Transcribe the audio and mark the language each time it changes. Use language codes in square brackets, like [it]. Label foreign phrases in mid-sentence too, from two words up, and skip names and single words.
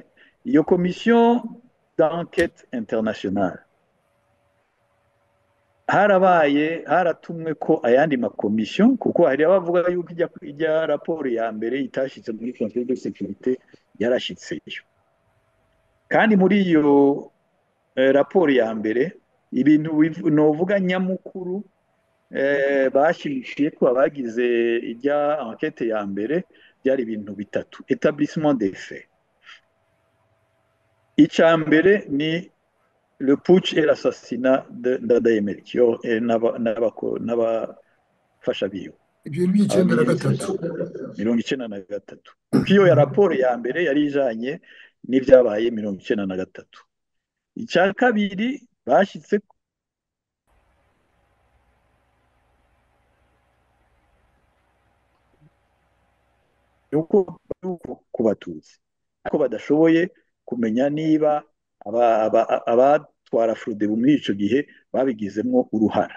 [rn] Iyo Commission d'Enquête Internationale haratumwe ko ayandi makomisiyo, kuko hari abavuga yuko ijya raporo ya mbere itashitse muri Conseil de Sécurité, yarashitseyo. Kandi muri iyo raporo ya mbere ibintu novuga nyamukuru bashimishije ko abagize ijya enquête ya mbere byari ibintu bitatu: [fr] établissement des faits. [rn] Icya mbere ni [fr] le putsch et l'assassinat de Ndadaye Melchior [rn] n'abafasha biwe. Ibyo ni 1993. Kuko iyo ya raporo ya mbere yari ijanye n'ivyabaye 1993. Icya kabiri bashitse yuko kubatutsi ariko badashoboye kumenya niba abatwara Frodebu muri ico gihe babigizemwo uruhara.